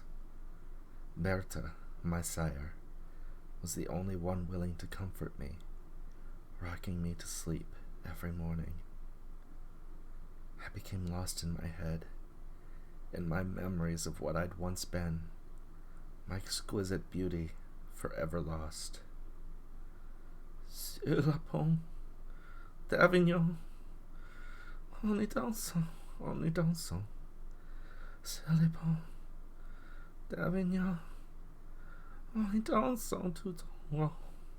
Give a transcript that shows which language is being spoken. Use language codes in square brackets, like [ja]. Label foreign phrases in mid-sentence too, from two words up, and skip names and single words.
[en] Berta, my sire, was the only one willing to comfort me, rocking me to sleep every morning. I became lost in my head, in my memories of what I'd once been, my exquisite beauty forever lost. [fr] Sur la pont d'Avignon, on est dansant, sur les ponts d'Avignon, [zh] 我一定要手指头啊！